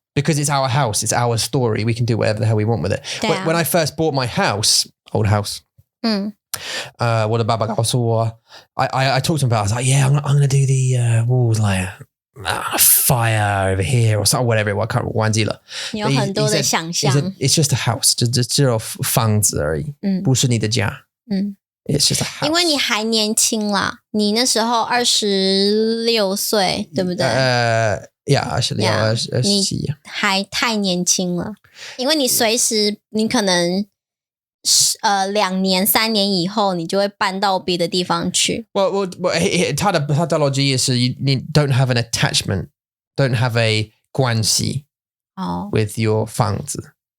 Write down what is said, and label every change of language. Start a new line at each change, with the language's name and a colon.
English: Because it's our house, it's our story. We can do whatever the hell we want with it. When I first bought my house, old house,
Chinese: 我的爸爸告诉我,
English: I talked to him about it. I was like, yeah, I'm going to do the walls like fire over here or something, whatever it was. I can't remember.
Chinese: 忘记了。有很多的想象。
English: It's just a house,
Chinese: 只有房子而已，不是你的家。
English: It's just a house.
Chinese: 因为你还年轻啦，你那时候26岁，对不对
English: ？Yeah, actually, yeah.
Chinese: 你还太年轻了，因为你随时你可能2年3年以后，你就会搬到别的地方去。
English: Well,
Chinese: 它的逻辑也是你
English: don't have an attachment, don't have a
Chinese: 关系
English: with your
Chinese: 房子。